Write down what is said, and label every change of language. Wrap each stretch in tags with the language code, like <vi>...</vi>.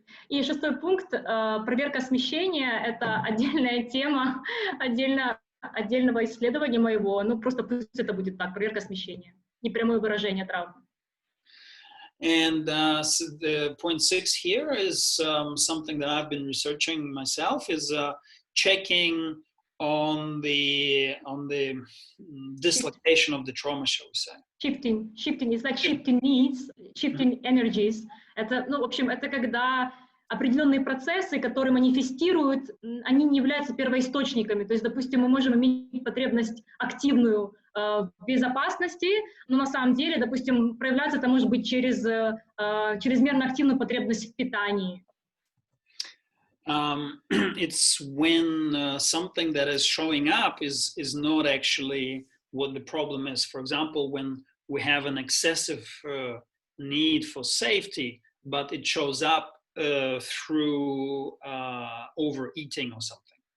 <ru>И шестой пункт — проверка смещения. Это отдельная тема, отдельного исследования моего. Ну, просто пусть это будет так, проверка смещения, непрямое выражение травмы.</ru> <en>And so the point 6 here is something that I've been researching myself, is checking on the dislocation of the trauma, shall we say. Shifting is like shifting needs, shifting energies.</en> <ru>Это, ну, в общем, это когда определенные процессы, которые манифестируют, они не являются первоисточниками. То есть, допустим, мы можем иметь потребность активную в безопасности, но на самом деле, допустим, проявляться это может быть через чрезмерно активную потребность в питании.</ru> <en>It's when something that is showing up is not actually what the problem is. For example, when we have an excessive need for safety, but it shows up through overeating or something.</en>